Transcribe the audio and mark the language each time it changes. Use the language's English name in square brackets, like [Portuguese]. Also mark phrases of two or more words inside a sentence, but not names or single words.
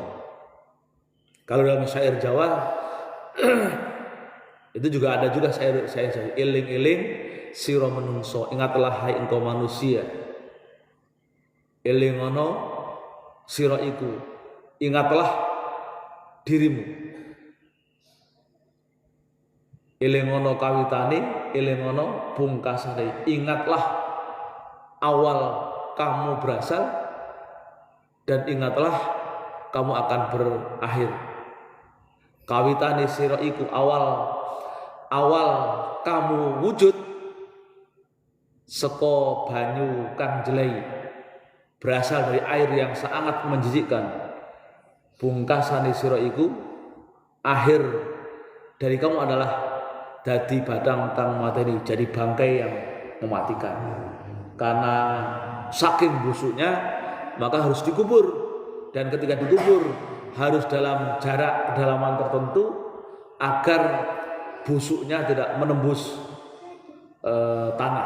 [Indonesian] Kalau dalam syair Jawa itu juga ada juga syair [Javanese] iling-iling sira menungso, [Indonesian] ingatlah hai engkau manusia. [Javanese] Elingono sira iku, [Indonesian] ingatlah dirimu. [Javanese] Elingono kawitane, elingono pungkasane, [Indonesian] ingatlah awal kamu berasal dan ingatlah kamu akan berakhir. [Javanese] Kawitane sira iku, [Indonesian] awal kamu [Javanese] wujud saka banyu kang jelai, [Indonesian] berasal dari air yang sangat menjijikkan. [Javanese] Pungkasane sira iku, [Indonesian] akhir dari kamu adalah [Javanese] dadi badang kang mateni, [Indonesian] jadi bangkai yang mematikan. Karena saking busuknya maka harus dikubur, dan ketika dikubur harus dalam jarak kedalaman tertentu agar busuknya tidak menembus tanah.